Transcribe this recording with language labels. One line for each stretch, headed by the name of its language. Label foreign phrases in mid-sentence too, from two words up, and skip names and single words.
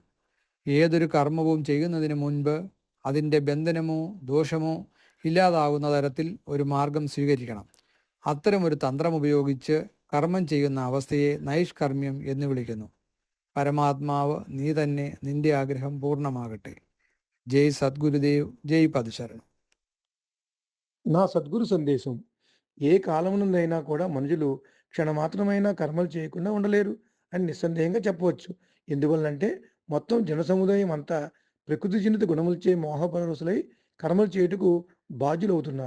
Malayalam: ഏതൊരു കർമ്മവും ചെയ്യുന്നതിന് മുൻപ് അതിൻ്റെ ബന്ധനമോ ദോഷമോ ഇല്ലാതാവുന്ന തരത്തിൽ ഒരു മാർഗം സ്വീകരിക്കണം. അത്തരമൊരു തന്ത്രം ഉപയോഗിച്ച് കർമ്മം ചെയ്യുന്ന അവസ്ഥയെ നൈഷ്കർമ്മ്യം എന്ന് വിളിക്കുന്നു. പരമാത്മാവ് നീ തന്നെ നിന്റെ ആഗ്രഹം പൂർണ്ണമാകട്ടെ.
Telugu: జై సద్గురుదేవ్ జై పదశరణం. నా సద్గురు సందేశం. ఏ కాలమునందైనా కూడా మనుషులు క్షణమాత్రమైనా కర్మలు చేయకుండా ఉండలేరు అని నిస్సందేహంగా చెప్పవచ్చు. ఎందువల్లంటే మొత్తం జనసముదాయం అంతా ప్రకృతి జనిత గుణములచే మోహపరవశులై కర్మలు చేయుటకు బాధ్యులవుతున్నారు.